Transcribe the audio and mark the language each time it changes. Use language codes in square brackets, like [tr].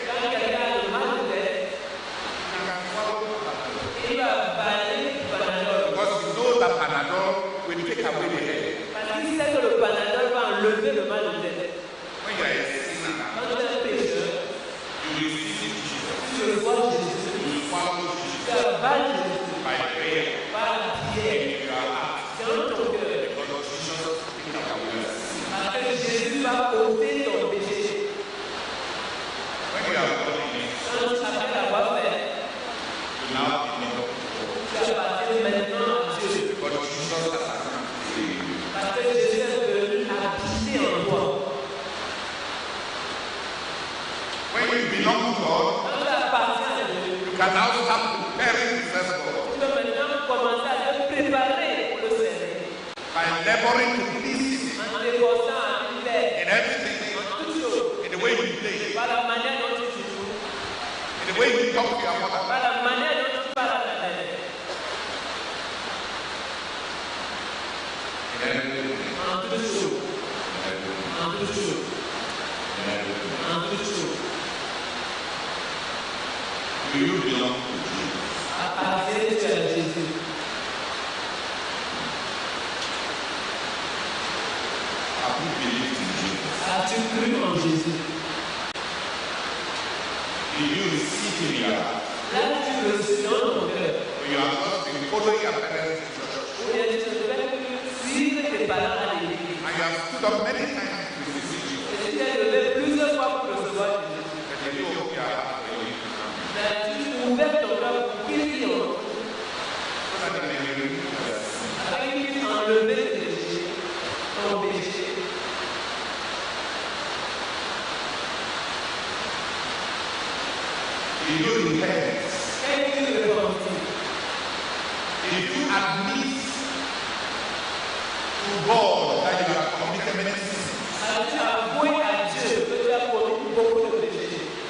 [fr] Quand quelqu'un a le mal de tête, [en] you can swallow Panadol [fr] il va avaler du Panadol. [en] because you know that Panadol will take away the headache. [fr] Parce qu'il sait que le Panadol va enlever le mal de tête. [en] When you are a sinner, [fr] Quand tu es un pécheur, [en] you receive Jesus. [fr] tu reçois Jésus. [en] You swallow Jesus [fr] Tu avales Jésus [en] by prayer [fr] par la prière, [en] in your heart. [fr] dans ton cœur. [en] Because Jesus take away your sin. [fr] Parce que Jésus va ôter ton péché. [en] When you are born again, [fr] Quand tu après l'avoir fait, [en] you now belong to [fr] tu appartiens maintenant à Dieu. [en] God. But Jesus has come to save you. [fr] Parce que Jésus est venu habiter en toi. [en] When you belong to God, [fr] Quand tu appartiens à Dieu, [en] you can now start preparing to serve God [fr] tu peux maintenant commencer à te préparer pour le servir. [en] by laboring to please Him [fr] En t'efforçant à lui plaire. [en] in everything, [fr] En toutes choses. [en] in the way you play, [fr] Par la manière dont tu joues. [en] in the way you talk to your mother, [fr] Par la manière dont tu parles à ta mère. [en] in everything, [fr] En toutes choses. [en] in everything, [fr] En toutes choses. [en] in everything. [fr] En toutes choses. [en] Do you belong to Jesus? [fr] Appartiens-tu à Jésus? [en] Have you believed in Jesus? [fr] As-tu cru en Jésus? [en] Did you receive Him in your heart? [fr] L'as-tu reçu dans ton cœur? [en] Or you have just been following your parents in church? [fr] Ou bien tu ne fais que suivre tes parents à l'église? [en] And you have stood up many times to receive Jesus. [fr] Et tu t'es levé plusieurs fois pour recevoir Jésus. [en] But did you open your heart for Him to come? [fr] Mais as-tu ouvert ton cœur pour qu'il y ait [en] So that He may remove your sin. [fr] afin qu'il puisse enlever tes péchés, ton péché? [en] Did you repent? [fr] Qu'est-ce que tu repentis? [en] Did you admit to God that you have committed many sins? [fr] As-tu avoué à Dieu que tu as commis beaucoup de péchés?